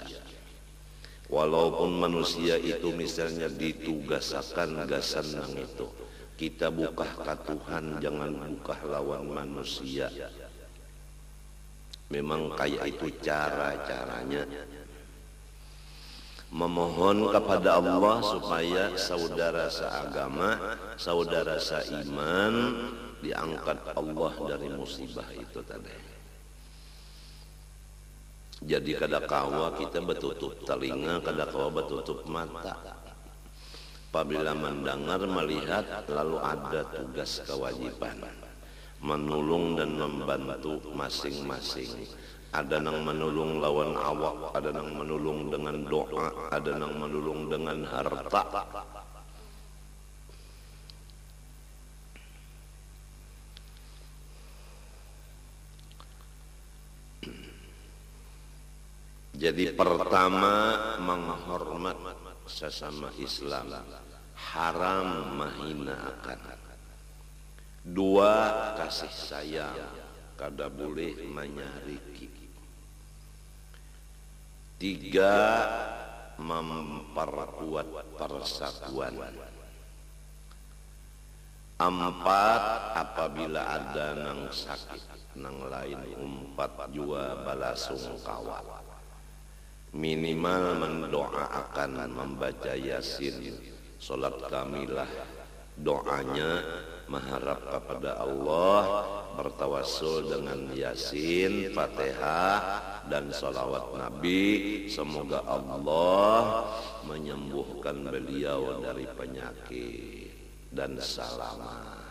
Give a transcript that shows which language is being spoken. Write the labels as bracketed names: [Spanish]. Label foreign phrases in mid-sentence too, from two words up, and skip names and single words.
[Banjar] Walaupun manusia itu misalnya ditugaskan gasan nang itu, kita buka ke Tuhan, jangan buka lawan manusia. Memang kayak itu cara-caranya. [Indonesian] Memohon kepada Allah supaya saudara seagama, saudara seiman diangkat Allah dari musibah itu tadi. [Banjar] Jadi kada kawa kita betutup telinga, kada kawa betutup mata. [Indonesian] Apabila mendengar, melihat, lalu ada tugas kewajiban menolong dan membantu masing-masing. Ada yang menolong lawan awak, ada yang menolong dengan doa, ada yang menolong dengan harta. Jadi pertama menghormat sesama Islam, haram menghinakan. [Banjar] Dua, kasih sayang, kada boleh menyariki. [Indonesian] Tiga, memperkuat persatuan. [Banjar] Empat, apabila ada nang sakit nang lain umpat jua balasungkawa. [Indonesian] Minimal mendoakan, membaca yasin, salat kamilah, doanya mengharap kepada Allah, bertawassul dengan yasin, fatihah dan salawat Nabi, semoga Allah menyembuhkan beliau dari penyakit dan selamat.